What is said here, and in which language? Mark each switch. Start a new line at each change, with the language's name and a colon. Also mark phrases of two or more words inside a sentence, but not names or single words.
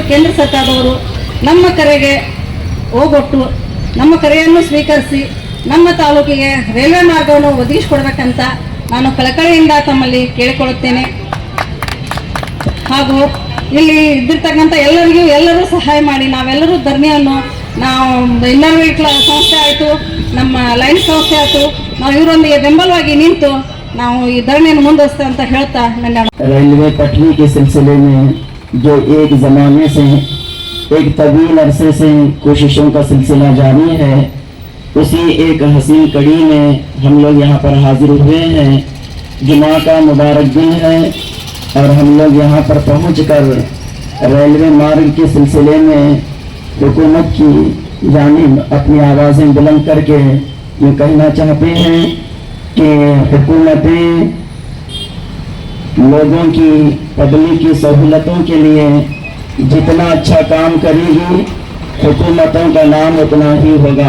Kannada: ದಯವಿಟ್ಟು ಕೇಂದ್ರ ಸರ್ಕಾರದವರು ನಮ್ಮ ಕರೆಗೆ ಹೋಗೊಟ್ಟು ನಮ್ಮ ಕರೆಯನ್ನು ಸ್ವೀಕರಿಸಿ ನಮ್ಮ ತಾಲೂಕಿಗೆ ರೈಲ್ವೆ ಮಾರ್ಗವನ್ನು ಒದಗಿಸಿಕೊಡ್ಬೇಕಂತ ನಾನು ಕಳಕಳಿಯಿಂದ ತಮ್ಮಲ್ಲಿ ಕೇಳಿಕೊಳ್ಳುತ್ತೇನೆ. ಹಾಗೂ ಇಲ್ಲಿ ಇದ್ದಿರ್ತಕ್ಕಂಥ ಎಲ್ಲರೂ ಸಹಾಯ ಮಾಡಿ ನಾವೆಲ್ಲರೂ ಧರಣಿಯನ್ನು ನಾವು ಇನ್ನರ್ ವೀಲ್ ಸಂಸ್ಥೆ ಆಯಿತು, ನಮ್ಮ ಲೈನ್ ಸಂಸ್ಥೆ ಆಯಿತು, ನಾವು ಇವರೊಂದಿಗೆ ಬೆಂಬಲವಾಗಿ ನಿಂತು ನಾವು ಈ ಧರಣಿಯನ್ನು ಮುಂದುವರಿಸ್ತೇವೆ ಅಂತ ಹೇಳ್ತಾ ನನ್ನ
Urdu: ریلوے پٹری کے سلسلے میں جو ایک زمانے سے ایک طویل عرصے سے کوششوں کا سلسلہ جاری ہے، اسی ایک حسین کڑی میں ہم لوگ یہاں پر حاضر ہوئے ہیں. جمعہ کا مبارک دن ہے اور ہم لوگ یہاں پر پہنچ کر ریلوے مارگ کے سلسلے میں حکومت کی جانب اپنی آوازیں بلند کر کے یہ کہنا چاہتے ہیں کہ حکومتیں لوگوں کی پبلک کی سہولتوں کے لیے جتنا اچھا کام کرے گی، حکومتوں کا نام اتنا ہی ہوگا.